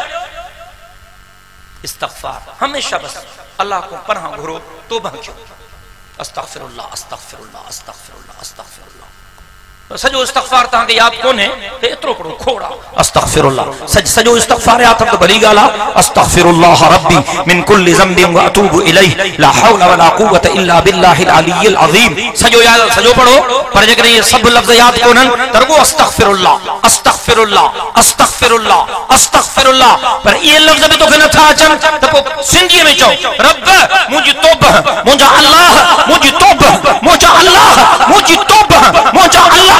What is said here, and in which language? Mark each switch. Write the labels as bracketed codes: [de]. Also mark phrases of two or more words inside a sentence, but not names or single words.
[sd] इस्तग़फ़ार हमेशा बस अल्लाह को पनाह घुरो, तौबा कयो, [ar] أستغفر الله أستغفر الله أستغفر الله أستغفر الله. [sd] सजो इस्तग़फ़ार तव्हांखे यादि कोन्हे त एतिरो करो खोड़ा अस्तग़फिरुल्लाह। सजो इस्तग़फ़ार यादि त भली ॻाल्हि आहे। [ar] أستغفر الله ربي من كل ذنب وأتوب إليه لا حول ولا قوة إلا بالله العلي العظيم. [sd] सजो याद सजो पढ़ो, पर जेकॾहिं ये सभु लफ़्ज़ यादि कोन्हनि त रुगो [ar] أستغفر الله أستغفر الله أستغفر الله أستغفر الله. [sd] पर इहे लफ़्ज़ बि तोखे नथा अचनि त पोइ सिंधीअ में चओ रब मुंहिंजी तौबा, मुंहिंजा अल्लाह मुंहिंजी तौबा, मुंहिंजा अल्लाह मुंहिंजी तौबा, मुंहिंजा अल्लाह।